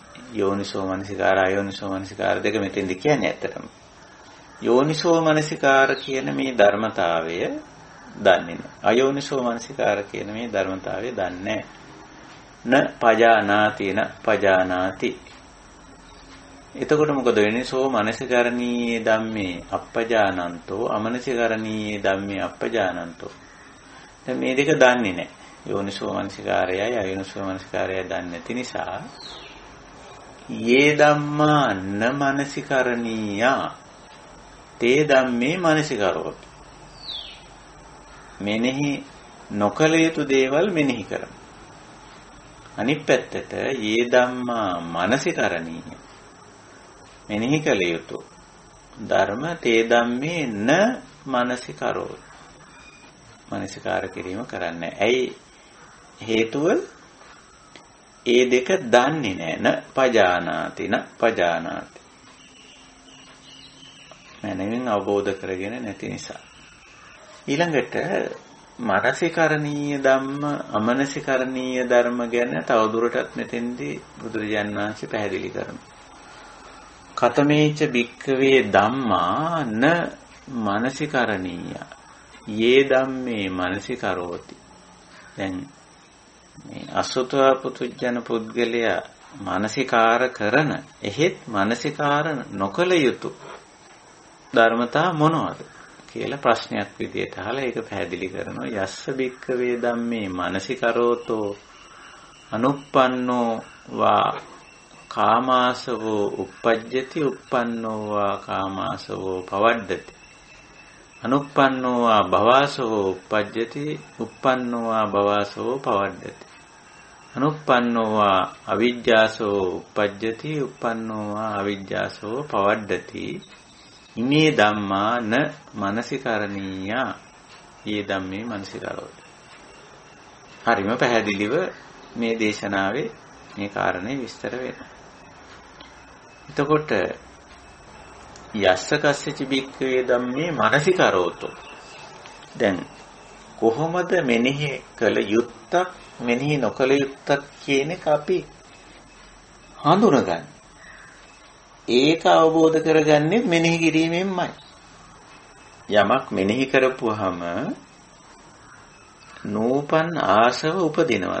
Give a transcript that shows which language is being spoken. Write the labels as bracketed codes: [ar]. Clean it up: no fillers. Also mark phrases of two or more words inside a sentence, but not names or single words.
[pi] යෝනිසෝ මනසිකාර අයෝනිසෝ මනසිකාර [si] දෙක මෙතෙන්ද කියන්නේ ඇත්තටම. [pi] යෝනිසෝ මනසිකාර [si] කියන මේ ධර්මතාවය දන්නේ නැහැ. [pi] අයෝනිසෝ මනසිකාර [si] කියන මේ ධර්මතාවය දන්නේ නැහැ. [pi] න පජානාති. [si] එතකොට මොකද වෙන්නේ? [pi] සෝ මනසිකරණීය ධම්මේ අප්පජානන්තෝ අමනසිකරණීය ධම්මේ අප්පජානන්තෝ. [si] දැන් මේ දෙක දන්නේ නැහැ. යෝනිසෝ මනසිකාරයයි අයෝනිසෝ මනසිකාරයයි දන්නේ නැති නිසා [pi] යේ ධම්මා න මනසිකරණීයා තේ ධම්මේ මනසිකරෝති. [si] මෙනෙහි නොකල යුතු දේවල් මෙනෙහි කරමු. අනිත් පැත්තට [pi] යේ ධම්මා මනසිකරණීය [si] මෙනෙහි කළ යුතු ධර්ම [pi] තේ ධම්මේ න මනසිකරෝති. [si] මනසිකාර කිරීම කරන්නේ. ඇයි හේතුව? ඒ දෙක දන්නේ නැහැ. [pi] න පජානාති. [si] මනමින් අවබෝධ කරගෙන නැති නිසා. ඊළඟට [pi] මනසිකරණීය ධම්ම අමනසිකරණීය [si] ධර්ම ගැන තවදුරටත් මෙතෙන්දී බුදුරජාණන් වහන්සේ පැහැදිලි කරනවා. [pi] කතමේච භික්ඛවේ ධම්මා න මනසිකරණීය යේ ධම්මේ මනසිකරෝති. [si] දැන් මේ අසුතවා පුතුජන පුද්ගලයා මානසිකාර කරන එහෙත් මානසිකාර නොකල යුතු ධර්මතා මොනවද කියලා ප්‍රශ්නයක් විදියට අහලා ඒක පැහැදිලි කරනවා. [pi] යස්ස භික්ඛවේ ධම්මේ මානසිකරෝතෝ අනුප්පන්නෝ වා කාමාසවෝ uppajjati uppannෝ වා කාමාසවෝ පවඩ්ඩති. අනුප්පන්නෝ වා භවාසවෝ uppajjati uppannෝ වා භවාසවෝ පවඩ්ඩති. අනුප්පන්නෝ වා අවිජ්ජාසෝ uppajjati uppannෝ වා අවිජ්ජාසෝ පවඩ්ඩති. ඉමේ ධම්මා න මනසිකරණීයා යේ ධම්මේ මනසිකරෝති. [si] හරිම පැහැදිලිව මේ දේශනාවේ මේ කාරණේ විස්තර වෙනවා. [pi] එතකොට යස්ස කස්සච භික්ඛවේ ධම්මේ මනසිකරෝතෝ. [si] දැන් කොහොමද මෙනෙහි කළ යුත්තක් මෙනෙහි නොකළ යුත්තක් කියන එක අපි හඳුනගන්නේ? ඒක අවබෝධ කරගන්නේ මෙනෙහි කිරීමෙන්මයි. යමක් මෙනෙහි කරපුවාම නූපන් ආසව උපදිනවද?